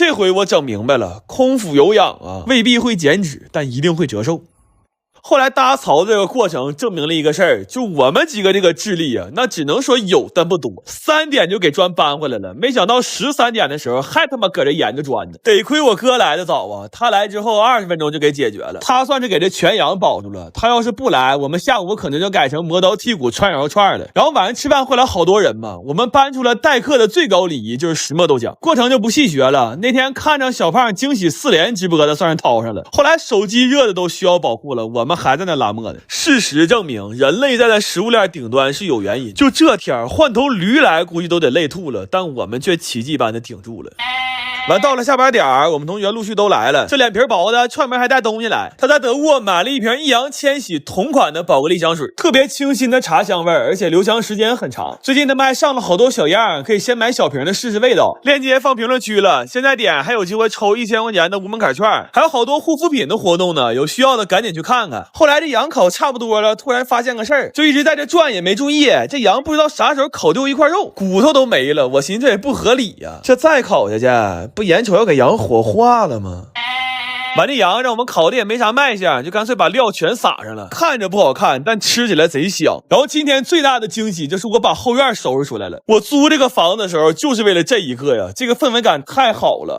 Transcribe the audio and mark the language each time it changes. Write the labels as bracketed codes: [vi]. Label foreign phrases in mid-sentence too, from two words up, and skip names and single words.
[zh] 這回我整明白了，空腹有氧啊，未必會減脂，但一定會折壽。後來搭槽這個過程證明了一個事兒，就我們幾個這個智力啊，那只能說有但不多。3點就給磚搬回來了，沒想到13點的時候還他媽擱着研究磚呢。得虧我哥來的早啊，他來之後20分鐘就給解決了，他算是給這全羊保住了。他要是不來，我們下午可能就改成磨刀剔骨串羊串了。然後晚上吃飯回來好多人嘛，我們搬出了待客的最高禮儀，就是石磨豆浆。過程就不細學了，那天看着小胖驚喜4連直播的算是掏上了。後來手機熱的都需要保護了，我們還在那拉磨的。事實證明，人類站在食物鏈頂端是有原因。就這天換頭驢來估計都得累吐了，但我們卻奇蹟般的挺住了。完到了下班點兒，我們同學陸續都來了。這臉皮薄的串門還帶東西來，他在德國買了一瓶易烊千玺同款的寶格麗香水，特別清新的茶香味，而且留香時間很長。最近他們還上了好多小樣，可以先買小瓶的試試味道。鏈接放評論區了，現在點還有機會抽1000塊錢的無門檻券，還有好多護膚品的活動呢，有需要的趕緊去看看。後來這羊烤差不多了，突然發現個事兒，就一直在這轉也沒注意，這羊不知道啥時候烤丟一塊肉，骨頭都沒了。我尋思這也不合理呀，這再烤下去不眼瞅要給羊火化了嗎？完這羊让我們烤的也沒啥賣相，就乾脆把料全撒上了，看着不好看，但吃起來賊香。然後今天最大的驚喜就是我把後院收拾出來了。我租這個房子的時候就是為了這一刻呀，這個氛圍感太好了。